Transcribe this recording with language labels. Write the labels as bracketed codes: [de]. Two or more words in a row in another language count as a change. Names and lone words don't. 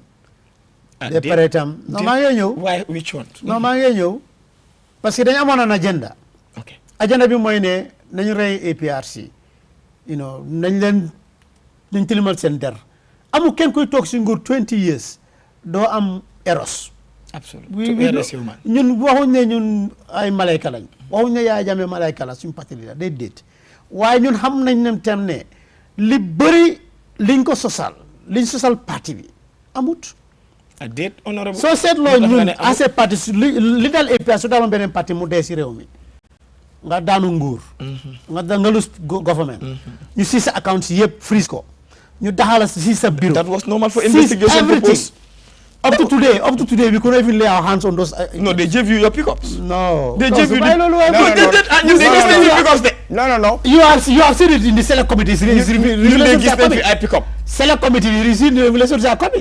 [wo] De paretam no ma ngi ñew. [en] Why which one? [wo] No ma ngi ñew [fr] parce que [wo] dañ amone [fr] un agenda. [en] Okay. [wo] Agenda bi moy ne nañu rey APRC. Nañ leen ñu tilimal sen der. Amu kenn koy tok ci nguur 20 years do am eros. [en] Absolutely. [wo] ñun waxuñ ne ñun ay malayka lañ. Waxuñ ne Yaya Jammeh malayka la suñu parti la déedéet. Waaye ñun xam nañ ne tam ne li bëri liñ ko sosal parti bi amut. [en] Honorable. [wo] So seetloo ñun [en] as a [wo] parti li dal APRC su daaloon beneen parti mu dee si réew mi nga daanu nguur nga [en] lose government [wo] ñu si sa account si yëpp freeze ko ñu daxala si sa bureau. [en] That was normal for investigation purpose. Up to today, we couldn't even lay our hands on those. No, they gave you your pickups. No. They gave you No. You have seen it in the select committee. Select committee, you receive the revelations are coming.